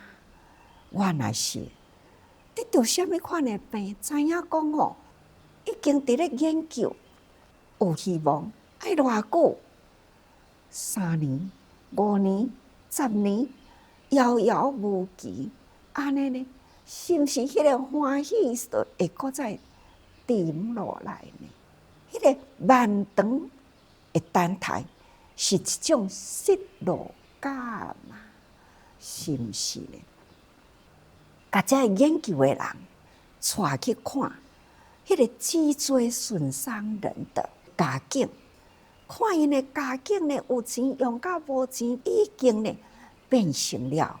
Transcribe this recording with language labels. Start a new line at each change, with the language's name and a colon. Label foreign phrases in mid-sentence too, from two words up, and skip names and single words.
Min Nan Chinese: 我若是得着什么款的病，知影讲吼，已经伫咧研究，有希望，爱偌久？3年、5年、10年，遥遥无期，安尼呢？是毋是迄个欢喜就会搁再沉落来呢？迄个漫长的等待是一种失落感嘛？是毋是呢？甲这研究的人带去看迄个脊椎损伤人的家境，看因的家境呢，有钱用到无钱，已经呢变成了。